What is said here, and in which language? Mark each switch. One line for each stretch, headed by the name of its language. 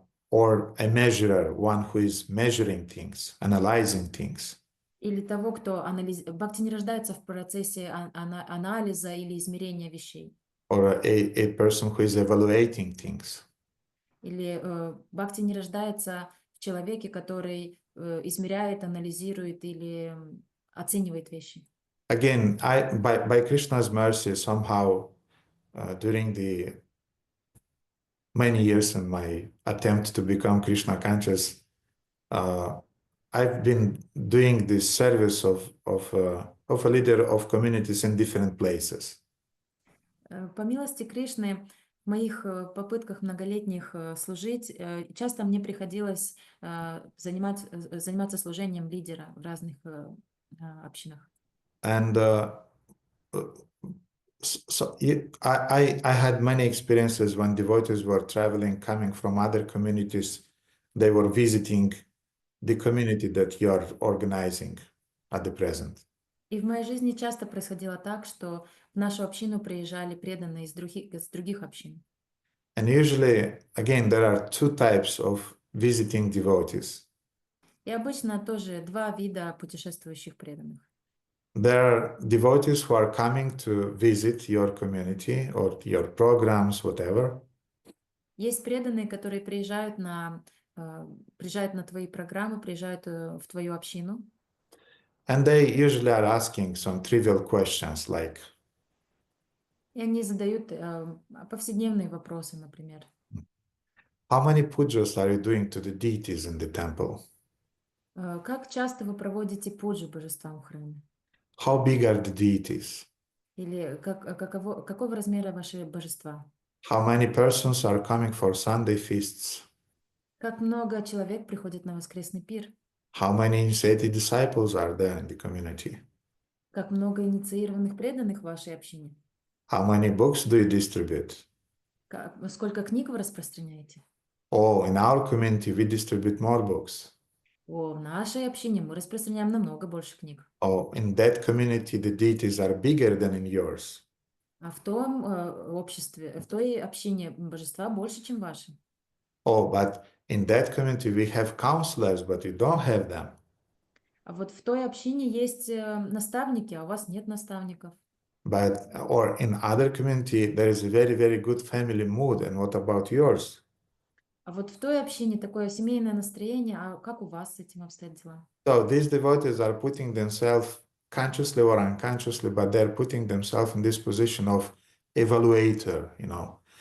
English: Or a measurer, one who is measuring things, analyzing things.
Russian: Или того, кто Бхакти не рождается в процессе анализа или измерения вещей.
English: Or a person who is evaluating things.
Russian: Или Бхакти не рождается в человеке, который измеряет, анализирует или оценивает вещи.
English: Again, by Krishna's mercy, somehow during the many years in my attempt to become Krishna conscious, I've been doing this service of a leader of communities in different places.
Russian: По милости Кришны, в моих попытках многолетних служить, часто мне приходилось заниматься служением лидера в разных общинах.
English: And so I had many experiences when devotees were traveling, coming from other communities. They were visiting the community that you are organizing at the present.
Russian: И в моей жизни часто происходило так, что в нашу общину приезжали преданные из других общин.
English: And usually, again, there are two types of visiting devotees.
Russian: И обычно тоже два вида путешествующих преданных.
English: There are devotees who are coming to visit your community or your programs, whatever.
Russian: Есть преданные, которые приезжают на твои программы, приезжают в твою общину.
English: And they usually are asking some trivial questions like,
Russian: И они задают повседневные вопросы, например.
English: how many pujas are you doing to the deities in the temple?
Russian: Как часто вы проводите пуджи божествам в храме?
English: How big are the deities?
Russian: Или какого размера ваши божества?
English: How many persons are coming for Sunday feasts?
Russian: Как много человек приходит на воскресный пир?
English: How many initiated disciples are there in the community?
Russian: Как много инициированных преданных в вашей общине?
English: How many books do you distribute?
Russian: Сколько книг вы распространяете?
English: Oh, in our community we distribute more books.
Russian: В нашей общине мы распространяем намного больше книг.
English: Oh, in that community the deities are bigger than in yours.
Russian: А в том обществе, в той общине божества больше, чем ваши.
English: Oh, but in that community we have counselors, but you don't have them.
Russian: А вот в той общине есть наставники, а у вас нет наставников.
English: But or in other community there is a very, very good family mood. And what about yours?
Russian: А вот в той общине такое семейное настроение, а как у вас с этим обстоят дела?
English: So these devotees are putting themselves consciously or unconsciously, but they're putting themselves in this position of evaluator, you know.